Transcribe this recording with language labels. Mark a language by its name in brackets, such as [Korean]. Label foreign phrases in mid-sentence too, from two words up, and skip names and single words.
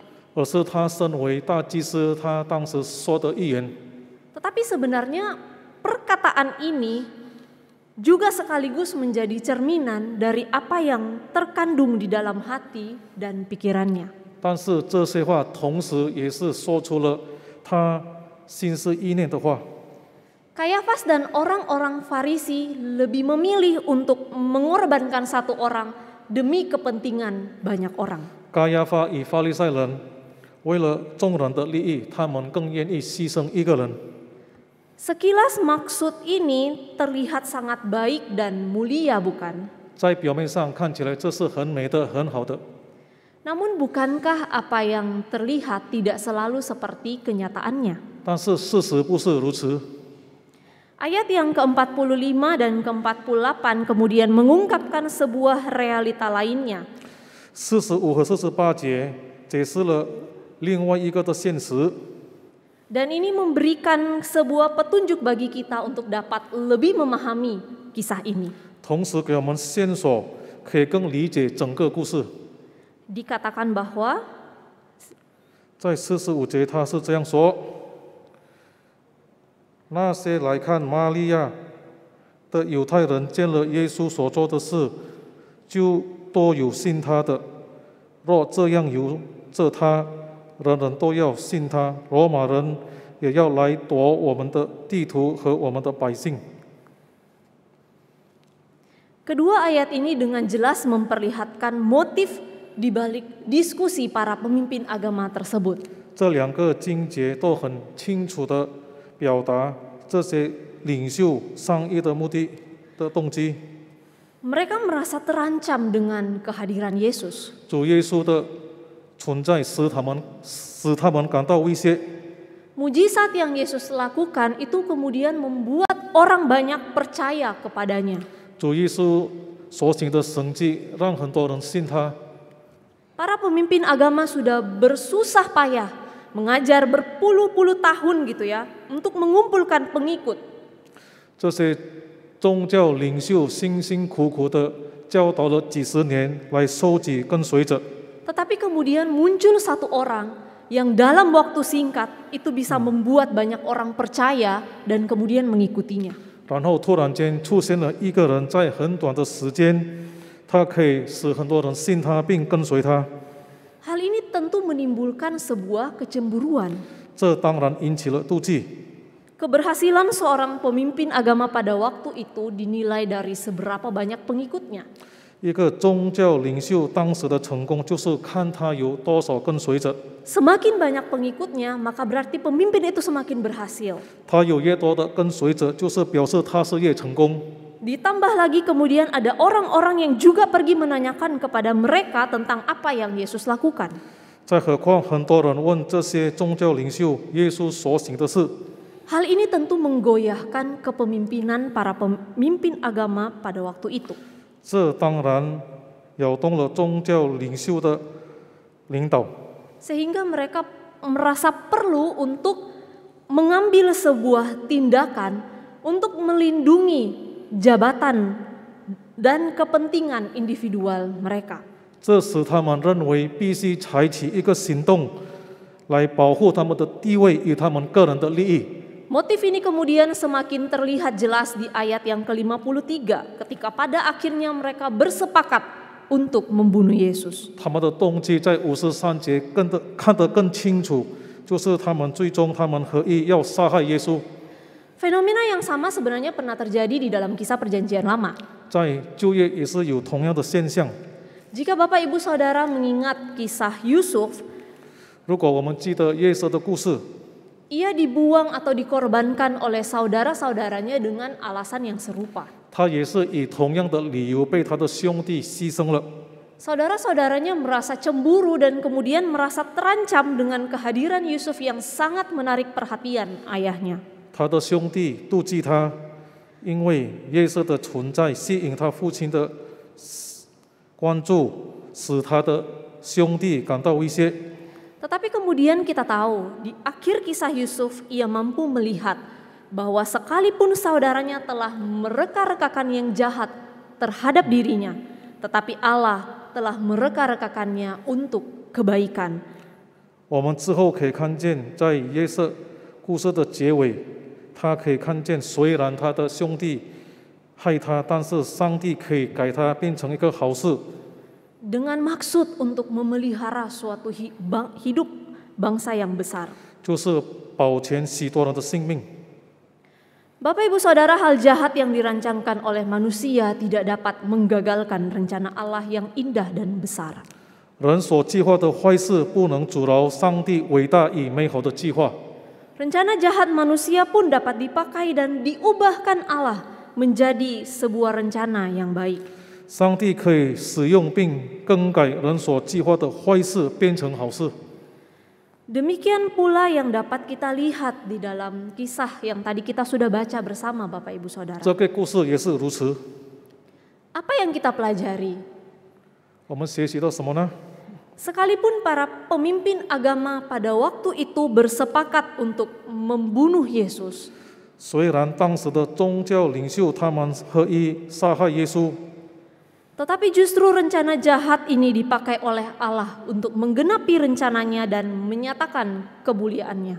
[Chinese] 而是他身为大祭司，他当时说的预言。 [Indonesian] Tetapi sebenarnya perkataan ini juga sekaligus menjadi cerminan dari apa yang terkandung di dalam hati dan pikirannya. [Chinese] 但是这些话同时也是说出了他心思意念的话。 [Indonesian] Kayafas dan orang-orang Farisi lebih memilih untuk mengorbankan satu orang demi kepentingan banyak orang. [Chinese] 该亚法与法利赛人为了众人的利益，他们更愿意牺牲一个人。 [Indonesian] Sekilas maksud ini terlihat sangat baik dan mulia, bukan? [Chinese] 在表面上看起来这是很美的、很好的， [Indonesian] Namun bukankah apa yang terlihat tidak selalu seperti kenyataannya? [Chinese] 但是事实不是如此。 [Indonesian] Ayat yang ke-45 dan ke-48 kemudian mengungkapkan sebuah realita lainnya. [Chinese] 45 和48节解释了另外一个的现实。 [Indonesian] Dan ini memberikan sebuah petunjuk bagi kita untuk dapat lebih memahami kisah ini. [Chinese] 同时给我们线索，可以更理解整个故事。 [Indonesian] Dikatakan bahwa [Chinese] 在45节他是这样说：那些来看玛利亚的犹太人见了耶稣所做的事，就都有信他的。若这样由着他，人人都要信他，罗马人也要来夺我们的地图和我们的百姓。 [Indonesian] kedua ayat ini dengan jelas memperlihatkan motif di balik diskusi para pemimpin agama tersebut. [Chinese] 这两个经节都很清楚地表达这些领袖商议的目的的动机。 [Indonesian] Mereka merasa terancam dengan kehadiran Yesus. [Chinese] 主耶稣的存在使他们感到威胁。 [Indonesian] Mujizat yang Yesus lakukan itu kemudian membuat orang banyak percaya kepadanya. [Chinese] 主耶稣所行的神迹让很多人信他。 [Indonesian] Para pemimpin agama sudah bersusah payah mengajar berpuluh-puluh tahun gitu ya untuk mengumpulkan pengikut. [Chinese] 这些宗教领袖辛辛苦苦的教导了几十年来收集跟随者。 [Indonesian] Tetapi kemudian muncul satu orang yang dalam waktu singkat itu bisa membuat banyak orang percaya dan kemudian mengikutinya. [Chinese] 然后突然间出现了一个人，在很短的时间，他可以使很多人信他并跟随他。 [Indonesian] Hal ini tentu menimbulkan sebuah kecemburuan. [Chinese] 这当然引起了妒忌。 [Indonesian] Keberhasilan seorang pemimpin agama pada waktu itu dinilai dari seberapa banyak pengikutnya. [Chinese] 一个宗教领袖当时的成功，就是看他有多少跟随者。 [Indonesian] Semakin banyak pengikutnya, maka berarti pemimpin itu semakin berhasil. [Chinese] 他有越多的跟随者，就是表示他是越成功。 [Indonesian] Ditambah lagi kemudian ada orang-orang yang juga pergi menanyakan kepada mereka tentang apa yang Yesus lakukan. [Chinese] 再何况很多人问这些宗教领袖耶稣所行的事， [Indonesian] Hal ini tentu menggoyahkan kepemimpinan para pemimpin agama pada waktu itu. [Chinese] 这当然扰动了宗教领袖的领导。 [Indonesian] Sehingga mereka merasa perlu untuk mengambil sebuah tindakan untuk melindungi jabatan dan kepentingan individual mereka. [Chinese] 这使他们认为必须采取一个行动，来保护他们的地位与他们个人的利益。 [Indonesian] Motif ini kemudian semakin terlihat jelas di ayat yang ke-53 ketika pada akhirnya mereka bersepakat untuk membunuh Yesus. [Chinese] 他们的动机在53节看得更清楚，就是他们最终他们合意要杀害耶稣。 [Indonesian] Fenomena yang sama sebenarnya pernah terjadi di dalam kisah perjanjian lama. [Chinese] 在旧约也是有同样的现象。 [Indonesian] Jika Bapak Ibu Saudara mengingat kisah Yusuf, [Chinese] 如果我们记得约瑟的故事， [Indonesian] ia dibuang atau dikorbankan oleh saudara-saudaranya dengan alasan yang serupa. [Chinese] 他也是以同样的理由被他的兄弟牺牲了。 [Indonesian] Saudara-saudaranya merasa cemburu dan kemudian merasa terancam dengan kehadiran Yusuf yang sangat menarik perhatian ayahnya. [Chinese] 他的兄弟妒忌他，因为约瑟的存在吸引他父亲的关注，使他的兄弟感到威胁。 [Indonesian] Tetapi kemudian kita tahu di akhir kisah Yusuf ia mampu melihat bahwa sekalipun saudaranya telah mereka-rekakan yang jahat terhadap dirinya, tetapi Allah telah mereka-rekakannya untuk kebaikan. [Chinese] 我们之后可以看见，在约瑟故事的结尾，他可以看见，虽然他的兄弟害他，但是上帝可以改他变成一个好事。 [Indonesian] Dengan maksud untuk memelihara suatu hidup bangsa yang besar. [Chinese] 就是保全许多人的性命。 [Indonesian] Bapak Ibu Saudara, hal jahat yang dirancangkan oleh manusia tidak dapat menggagalkan rencana Allah yang indah dan besar. [Chinese] 人所计划的坏事不能阻挠上帝伟大与美好的计划。 [Indonesian] Rencana jahat manusia pun dapat dipakai dan diubahkan Allah menjadi sebuah rencana yang baik. [Chinese] 上帝可以使用并更改人所计划的坏事，变成好事。 [Indonesian] Demikian pula yang dapat kita lihat di dalam kisah yang tadi kita sudah baca bersama Bapak Ibu Saudara. [Chinese] 这个故事也是如此。 [Indonesian] Apa yang kita pelajari? [Chinese] 我们学习到什么呢？ [Indonesian] Sekalipun para pemimpin agama pada waktu itu bersepakat untuk membunuh Yesus, [Chinese] 虽然当时的宗教领袖他们合意杀害耶稣， [Indonesian] tetapi justru rencana jahat ini dipakai oleh Allah untuk menggenapi rencananya dan menyatakan kemuliaannya.